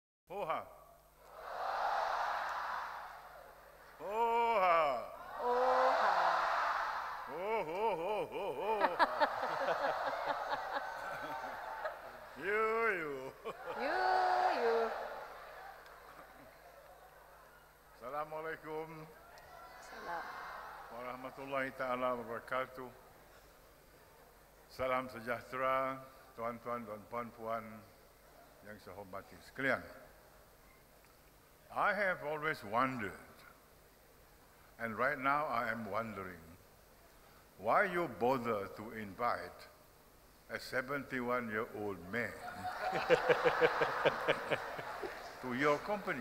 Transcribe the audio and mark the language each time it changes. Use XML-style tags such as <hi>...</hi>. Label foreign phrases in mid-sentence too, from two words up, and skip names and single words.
<ms>Hoha. Hoha. Oha. Ho, ho, ho, ho, ho. You. You. Assalamualaikum Salam.</ms> <ar>ورحمة الله تعالى وبركاته.</ar> <ms>Salam sejahtera, tuan-tuan dan puan-puan yang saya hormati sekalian.</ms> <en>I have always wondered, and right now I am wondering, why you bother to invite a 71-year-old man to your company.</en>